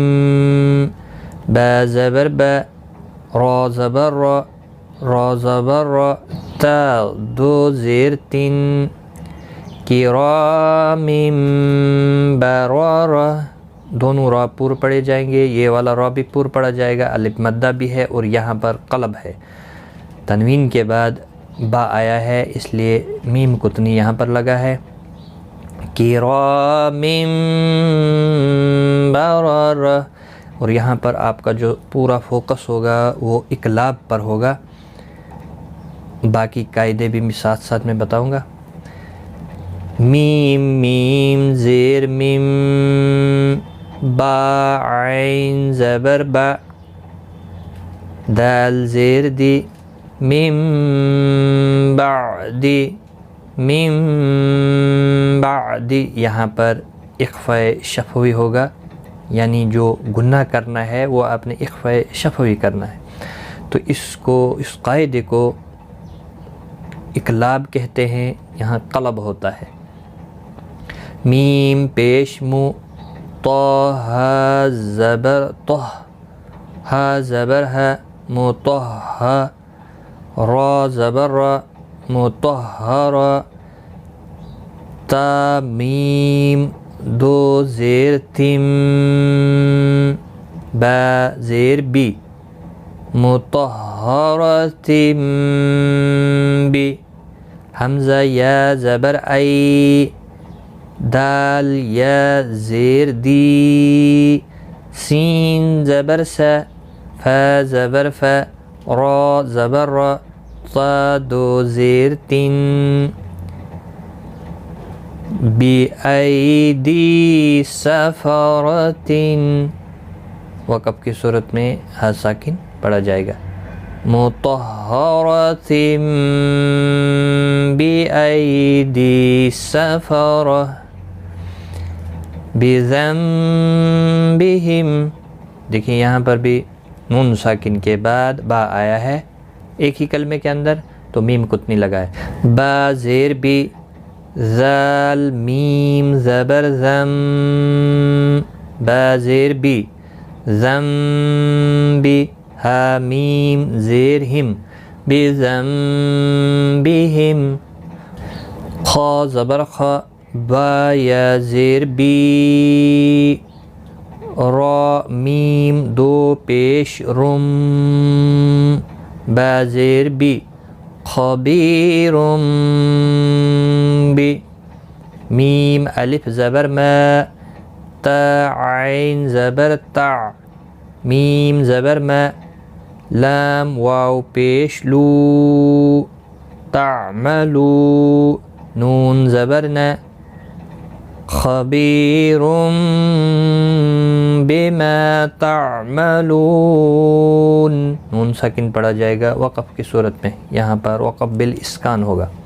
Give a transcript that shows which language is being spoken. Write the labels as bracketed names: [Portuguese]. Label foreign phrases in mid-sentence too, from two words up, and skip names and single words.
[Urdu] با زبر با، را زبر را، را زبر را، تا دو زیر تین، کرام برارہ، دونوں را پور پڑھے جائیں گے، یہ والا را بھی پور پڑھا جائے گا، الف مدہ بھی ہے اور یہاں پر قلب ہے، تنوین کے بعد با آیا ہے اس لیے میم کتنی یہاں پر لگا ہے، [Arabic] کرام برارہ، [Urdu] اور یہاں پر آپ کا جو پورا فوکس ہوگا وہ اقلاب پر ہوگا۔ باقی قاعدے بھی میں ساتھ ساتھ میں بتاؤں گا۔ میم میم زیر میم، با عین زبر با، دال زیر دی، میم بعدی، میم بعدی، یہاں پر اخفاء شفوی ہوگا، یعنی جو گناہ کرنا ہے وہ آپ نے اخفاء شفوی کرنا ہے، تو اس قاعدے کو اقلاب کہتے ہیں، یہاں قلب ہوتا ہے۔ میم پیش مو، طا ہا زبر طہ، ہا زبر ہے، مطہ، را زبر را، مطہر، تا میم دو زیر تم، با زیر بی، مطہرتم بی، حمزہ یا زبر ای، دال یا زیر دی، سین زبر سا، فا زبر فا، را زبر را، طا دو زیر تین، [Arabic] بی ایدی سفرتن، [Urdu] وقف کی صورت میں ہا ساکن پڑھا جائے گا، [Arabic] مطہرتم بی ایدی سفرہ، [Urdu] بذنبہم، دیکھیں یہاں پر بھی نون ساکن کے بعد با آیا ہے ایک ہی کلمے کے اندر، تو میم کتنی لگا ہے، با زیر بی، زال میم زبر زم، با زیر بی، ذنبی، ہا میم زیر ہم، بذنبہم، خا زبر خا، با یا زیر بی، را میم دو پیش رم، با زیر بی، خبیرم بی، میم الف زبر ما، تا عین زبر تا، میم زبر ما، لام واو پیش لو، تعملو، نون زبر نا، [Arabic] خبیرم بما [Urdu] تعملون، نون ساکن پڑھا جائے گا وقف کی صورت میں، یہاں پر وقف بالاسکان ہوگا۔